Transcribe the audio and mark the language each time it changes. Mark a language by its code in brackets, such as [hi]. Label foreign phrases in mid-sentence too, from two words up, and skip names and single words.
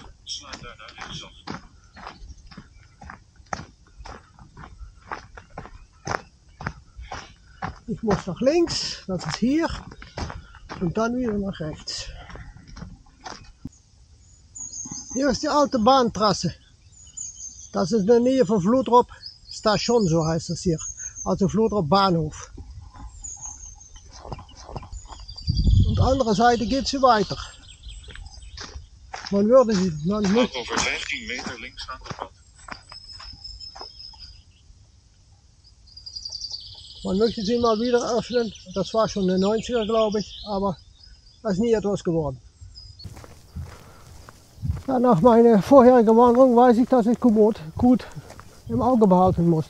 [nl] Sla daarna rechtsaf. [de] Ich muss nach links, das ist hier, und dann wieder nach rechts. Hier ist die alte Bahntrasse. Das ist in der Nähe von Vlodrop Station, so heißt das hier. Also Vlodrop Bahnhof. Und andere Seite geht sie weiter. Man würde sie, man [nl] Loop over 15 meter links aan de pad. [de] Man möchte sie mal wieder öffnen. Das war schon in den 90er, glaube ich, aber da ist nie etwas geworden. Ja, nach meiner vorherigen Wanderung weiß ich, dass ich Komoot gut im Auge behalten muss.